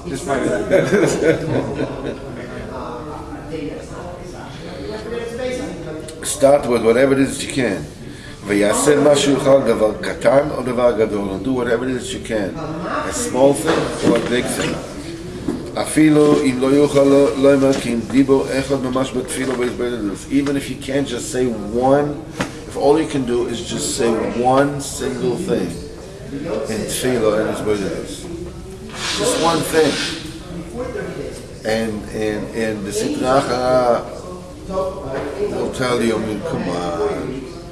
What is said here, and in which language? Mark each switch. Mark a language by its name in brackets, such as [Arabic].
[English] Just Friday night. Start with whatever it is that you can. [Hebrew] ויעשה מה שיוכל, דבר קטן או דבר גדול, [English] and do whatever it is that you can. A small thing or a big thing. [Hebrew] אפילו אם לא יוכל לא אומר כי אם דיבור אחד ממש בתפילה בהתבודדות. [English] Even if you can't just say one, if all you can do is just say one single thing in tefillah and התבודדות. Just one thing. And the Sitra Achara will tell you, come on.